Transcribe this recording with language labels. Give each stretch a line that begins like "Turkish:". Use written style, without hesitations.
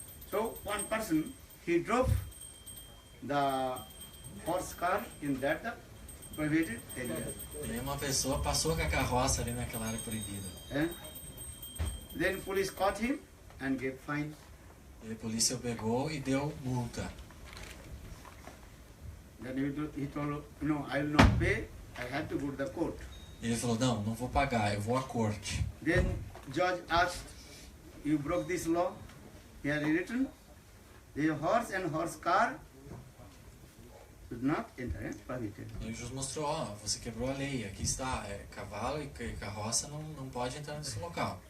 English: So one person, he drove the horse car in that prohibited area.
Portuguese: E aí uma pessoa passou com a carroça ali naquela área proibida.
English: Then police caught him and gave fine.
Portuguese: E a polícia o pegou e deu multa.
English: Then he told, no, I will not pay, I have to go to the court.
Portuguese: Ele falou, não vou pagar, eu vou à corte.
English: Then judge asked, you broke this law? Here written, the horse and horse car should not enter, prohibited.
Portuguese: E o juiz mostrou, você quebrou a lei, aqui está, cavalo e carroça não pode entrar nesse local.